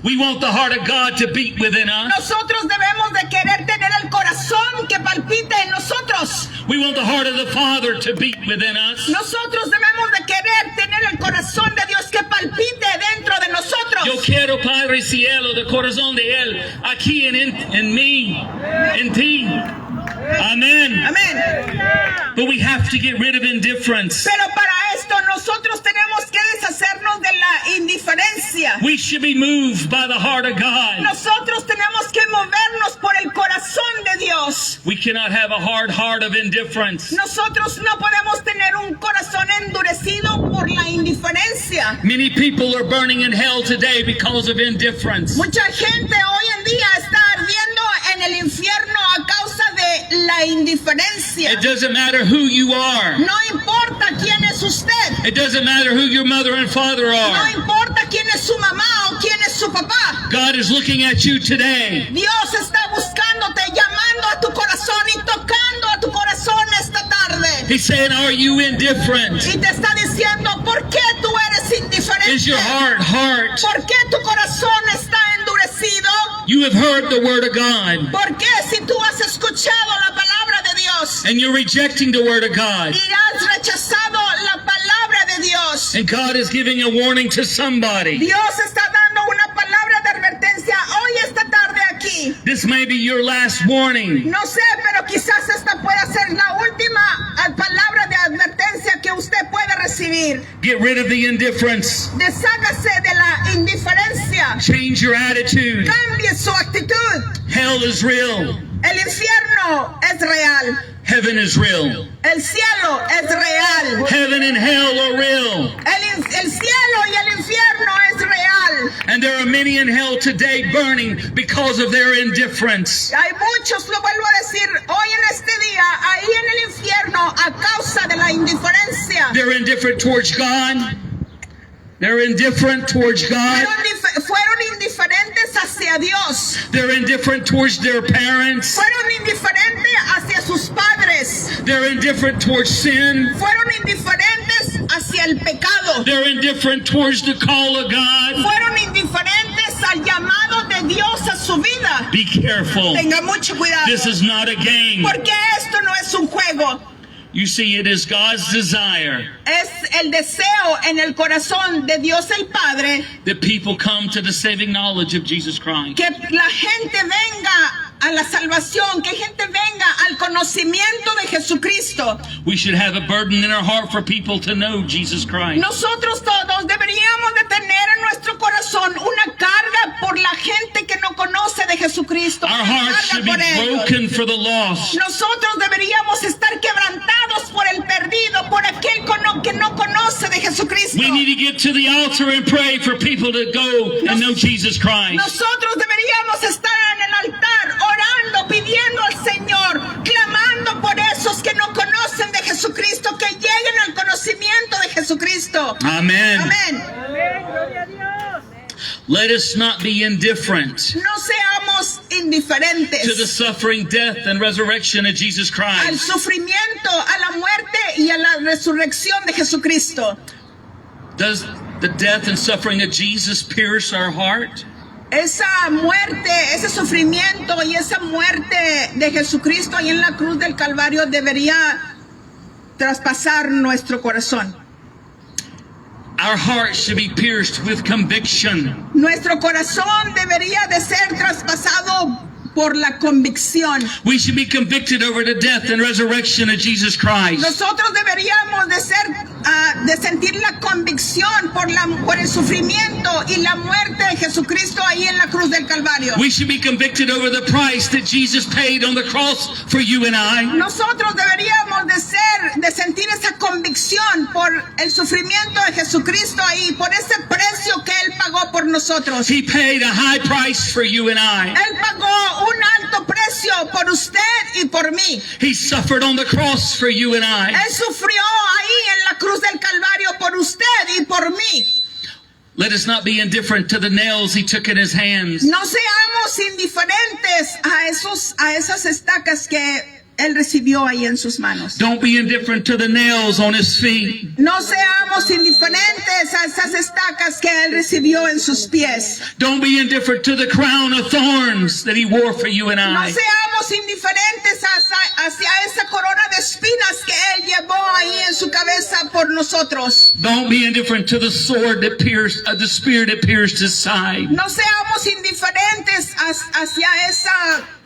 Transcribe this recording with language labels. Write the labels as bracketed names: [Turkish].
[English] We want the heart of God to beat within us. [Spanish] Nosotros debemos de querer tener el corazón que palpite en nosotros. [English] We want the heart of the Father to beat within us. [Spanish] Nosotros debemos de querer tener el corazón de Dios que palpite dentro de nosotros. Yo quiero, Padre Cielo, del corazón de Él, aquí en mí, en ti. [English] Amen. [Spanish] Amén. [English] But we have to get rid of indifference. [Spanish] Pero para esto nosotros tenemos que deshacernos de la indiferencia. [English] We should be moved by the heart of God. [Spanish] Nosotros tenemos que movernos por el corazón de Dios. [English] We cannot have a hard heart of indifference. [Spanish] Nosotros no podemos tener un corazón endurecido por la indiferencia. [English] Many people are burning in hell today because of indifference. [Spanish] Mucha gente hoy en día está ardiendo en el infierno a causa de la indiferencia. [English] It doesn't matter who you are. [Spanish] No importa quién es usted. [English] It doesn't matter who your mother and father [Spanish] No [English] are. [Spanish] importa quién es su mamá o quién es su papá. [English] God is looking at you today. [Spanish] Dios está buscándote, llamando a tu corazón y tocando a tu corazón esta tarde. [English] He's saying, are you indifferent? [Spanish] Y te está diciendo, ¿por qué tú eres indiferente? [English] Is your heart hard? [Spanish] ¿Por qué tu corazón está endurecido? [English] You have heard the word of God, [Spanish] ¿Por qué si tú has escuchado la palabra de Dios [English] and you're rejecting the word of God? [Spanish] y has rechazado la palabra de Dios? [English] And God is giving a warning to somebody. [Spanish] Dios está dando una palabra de advertencia hoy esta tarde aquí. [English] This may be your last warning. [Spanish] No sé, pero quizás esta pueda ser la última palabra de advertencia que usted puede recibir. [English] Get rid of the indifference. [Spanish] Deshágase de la indiferencia. [English] Change your attitude. [Spanish] Cambie su actitud. [English] Hell is real. [Spanish] El infierno es real. [English] Heaven is real. [Spanish] El cielo es real. [English] Heaven and hell are real. [Spanish] El cielo y el infierno es real. [English] And there are many in hell today burning because of their indifference. [Spanish] Hay muchos, lo vuelvo a decir, hoy en este día, ahí en el infierno, a causa de la indiferencia. [English] They're indifferent towards God. They're indifferent towards God. [Spanish] Fueron indiferentes hacia Dios. [English] They're indifferent towards their parents. [Spanish] Fueron indiferentes hacia sus padres. [English] They're indifferent towards sin. [Spanish] Fueron indiferentes hacia el pecado. [English] They're indifferent towards the call of God. [Spanish] Fueron indiferentes al llamado de Dios a su vida. [English] Be careful. [Spanish] Tenga mucho cuidado. [English] This is not a game. [Spanish] Porque esto no es un juego. [English] You see, it is God's desire [Spanish] Es el deseo en el corazón de Dios el Padre [English] that people come to the saving knowledge of Jesus Christ. [Spanish] que la gente venga a la salvación, que gente venga al conocimiento de Jesucristo. [English] We should have a burden in our heart for people to know Jesus Christ. [Spanish] Nosotros todos deberíamos de tener en nuestro corazón una carga por la gente que no conoce de Jesucristo. [English] Our [Spanish] Una [English] hearts [Spanish] carga [English] should be [Spanish] por ellos. [English] broken for the lost. [Spanish] Nosotros deberíamos estar quebrantados por el perdido, por aquel que no conoce de Jesucristo. [English] We need to get to the altar and pray for people to go and know Jesus Christ. [Spanish] Nosotros deberíamos estar en el altar orando, pidiendo al Señor, clamando por esos que no conocen de Jesucristo, que lleguen al conocimiento de Jesucristo. [English] Amen. [Spanish] Amén. [English] Let us not be indifferent. [Spanish] No seamos indiferentes [English] to the suffering, death, and resurrection of Jesus [Spanish] al [English] Christ? [Spanish] sufrimiento, a la muerte y a la resurrección de Jesucristo. [English] Does the death and suffering of Jesus pierce our heart? [Spanish] Esa muerte, ese sufrimiento y esa muerte de Jesucristo ahí en la cruz del Calvario debería traspasar nuestro corazón. [English] Our heart should be pierced with conviction. [Spanish] Nuestro corazón debería de ser traspasado por la convicción. [English] We should be convicted over the death and resurrection of Jesus Christ. [Spanish] Nosotros deberíamos de ser de sentir la convicción por el sufrimiento y la muerte de Jesucristo ahí en la cruz del Calvario. [English] We should be convicted over the price that Jesus paid on the cross for you and I. [Spanish] Nosotros deberíamos de sentir esa convicción por el sufrimiento de Jesucristo ahí, por ese precio que Él pagó por nosotros. [English] He paid a high price for you and I. [Spanish] Él pagó un alto precio por usted y por mí. [English] He suffered on the cross for you and I. [Spanish] Él sufrió ahí en la cruz del Calvario por usted y por mí. [English] Let us not be indifferent to the nails he took in his hands. [Spanish] No seamos indiferentes a esas estacas que Él recibió ahí en sus manos. [English] Don't be indifferent to the nails on his feet. [Spanish] No seamos indiferentes a esas estacas que Él recibió en sus pies. [English] Don't be indifferent to the crown of thorns that he wore for you and [Spanish] No [English] I. [Spanish] seamos indiferentes hacia esa corona de espinas que Él llevó ahí en su cabeza por nosotros. [English] Don't be indifferent to the sword that pierced, the spear that pierced his side. [Spanish] No seamos indiferentes hacia esa